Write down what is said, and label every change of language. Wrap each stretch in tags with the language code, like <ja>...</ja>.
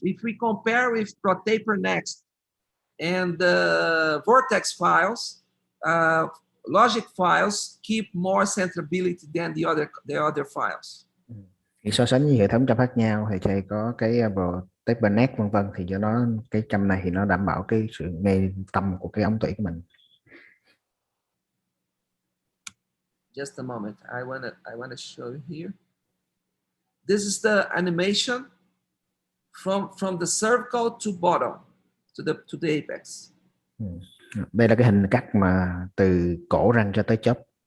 <en>If we compare with ProTaper Next and the Vortex files, logic files keep more centrability than the other files.</en> <vi>Thì so sánh với hệ thống châm khác nhau thì thầy có cái ProTaper Next vân vân, thì cho nó cái châm này thì nó đảm bảo cái sự ngay tâm của cái ống tủy của mình.</vi> <en>Just a moment. I wanna show you here. This is the animation from the cervical to bottom to the apex.</en> <vi>Đây là cái hình cắt mà từ cổ răng cho tới chóp.</vi>